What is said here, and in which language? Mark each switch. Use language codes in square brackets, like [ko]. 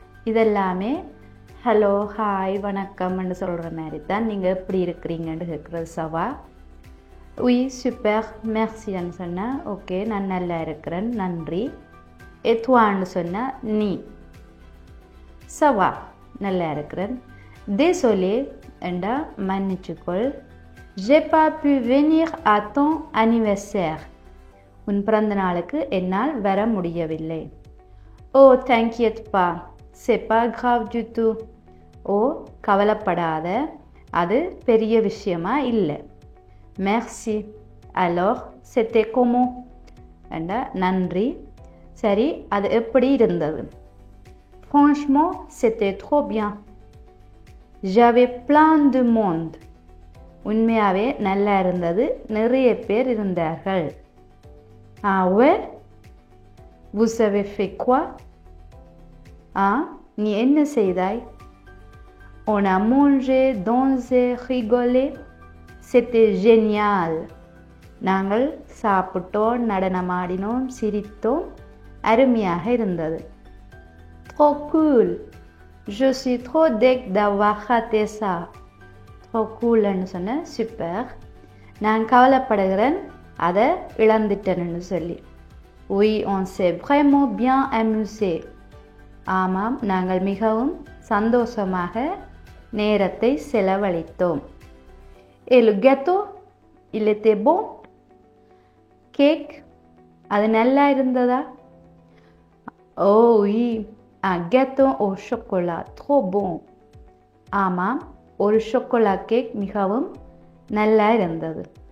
[ta] இதெல்லாமே hello, hi, வணக்கம்னு சொல்கிற மாதிரி தான் நீங்கள் எப்படி இருக்கிறீங்கன்னு கேட்குறது. சவா? உய், சூப்பர், மெர்சின்னு சொன்னால் ஓகே, நான் நல்லா இருக்கிறேன், நன்றி. எத்வான்னு சொன்னால் நீ. சவா, நல்லா இருக்கிறேன். [fr] désolé [ta] என்றா மன்னிச்சுக்கொள். [fr] j'ai pas pu venir à ton anniversaire. [ta] உன் பிறந்த நாளுக்கு என்னால் வர முடியவில்லை. [fr] ஓ, t'inquiète pas, c'est pas grave du tout. [ta] ஓ, கவலைப்படாத, அது பெரிய விஷயமா இல்லை. [fr] merci. alors c'était comment? [ta] என்றா நன்றி. சரி, அது எப்படி இருந்தது? [fr] franchement c'était trop bien. j'avais plein de monde. [ta] உண்மையாகவே நல்லா இருந்தது, நிறைய பேர் இருந்தார்கள். [fr] Ah ouais? Vous avez fait quoi? [ta] நீ என்ன செய்தாய்? [fr] On a mangé, dansé, rigolé. C'était génial. [ta] நாங்கள் சாப்பிட்டோம், நடனமாடினோம், சிரித்தோம், அருமையாக இருந்தது. [fr] Trop cool. Je suis trop deg d'avoir raté ça. Trop cool [ta] ன்னு சொன்ன சூப்பர். நான் கவலைப்படுகிறேன் அதை இழந்துட்டேன்னு சொல்லி. [fr] Oui, on s'est vraiment bien amusé. [ta] ஆமாம், நாங்கள் மிகவும் சந்தோஷமாக நேரத்தை செலவழித்தோம். [fr] Et le gâteau, il était bon? [ta] Cake அது நல்லா இருந்ததா? [fr] Oh oui, un gâteau au chocolat, trop bon. [ta] ஆமாம், ஒரு chocolat கேக் மிகவும் நல்லா இருந்தது.